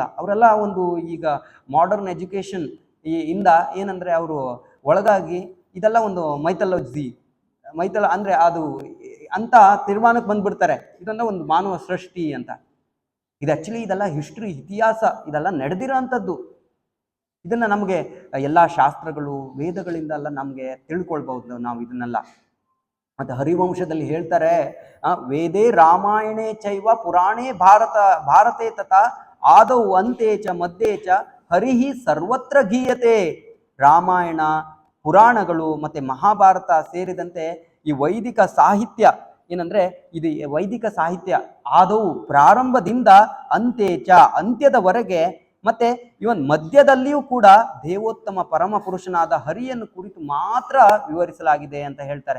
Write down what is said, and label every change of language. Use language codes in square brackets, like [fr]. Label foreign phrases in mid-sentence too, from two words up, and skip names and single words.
[kn] ಅವರೆಲ್ಲ ಒಂದು ಈಗ [en] modern education [kn] ಇಂದ ಏನಂದ್ರೆ ಅವರು ಒಳಗಾಗಿ ಇದೆಲ್ಲ ಒಂದು ಮೈಥಾಲಜಿ ಅಂದ್ರೆ ಅದು ಅಂತ ತೀರ್ಮಾನಕ್ಕೆ ಬಂದ್ಬಿಡ್ತಾರೆ, ಇದನ್ನ ಒಂದು ಮಾನವ ಸೃಷ್ಟಿ ಅಂತ. ಇದು ಆಕ್ಚುಲಿ ಇದೆಲ್ಲ ಹಿಸ್ಟ್ರಿ, ಇತಿಹಾಸ, ಇದೆಲ್ಲ ನಡೆದಿರೋ ಅಂಥದ್ದು. ಇದನ್ನ ನಮಗೆ ಎಲ್ಲಾ ಶಾಸ್ತ್ರಗಳು, ವೇದಗಳಿಂದ ಎಲ್ಲ ನಮ್ಗೆ ತಿಳ್ಕೊಳ್ಬಹುದು ನಾವು ಇದನ್ನೆಲ್ಲ. ಮತ್ತೆ ಹರಿವಂಶದಲ್ಲಿ ಹೇಳ್ತಾರೆ, [sa] ವೇದೇ ರಾಮಾಯಣೇ ಚೈವ ಪುರಾಣೇ ಭಾರತೆ ತಥಾ ಆದೌ ಅಂತೆ ಚ ಮಧ್ಯೆ ಚ ಹರಿಹಿ ಸರ್ವತ್ರ ಗೀಯತೆ. [kn] ರಾಮಾಯಣ, ಪುರಾಣಗಳು ಮತ್ತೆ ಮಹಾಭಾರತ ಸೇರಿದಂತೆ ಈ ವೈದಿಕ ಸಾಹಿತ್ಯ ಏನಂದ್ರೆ ಇದು ವೈದಿಕ ಸಾಹಿತ್ಯ ಆದೌ ಪ್ರಾರಂಭದಿಂದ [sa] ಅಂತೆ ಚ [kn] ಅಂತ್ಯದವರೆಗೆ ಮತ್ತೆ ಇವನ್ ಮಧ್ಯದಲ್ಲಿಯೂ ಕೂಡ ದೇವೋತ್ತಮ ಪರಮ ಪುರುಷನಾದ ಹರಿಯನ್ನು ಕುರಿತು ಮಾತ್ರ ವಿವರಿಸಲಾಗಿದೆ ಅಂತ ಹೇಳ್ತಾರೆ.